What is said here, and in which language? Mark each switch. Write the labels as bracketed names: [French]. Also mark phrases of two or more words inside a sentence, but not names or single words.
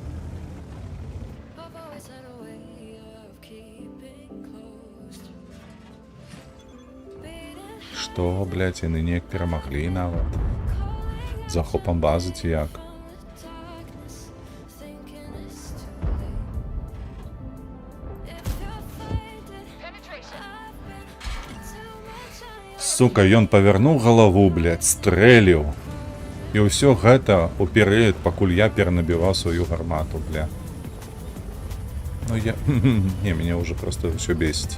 [Russian] Что, блядь, [Ukrainian] і нині як перемогли навіть. Захопом бази ці як. Сука, [Belarusian] ён павярнуў галаву, блядь, стрэліў. І ўсё гэта уперед, пакуль я перанабіваў сваю гармату, бля. Ну я... [Russian] Не, меня уже просто все бесит.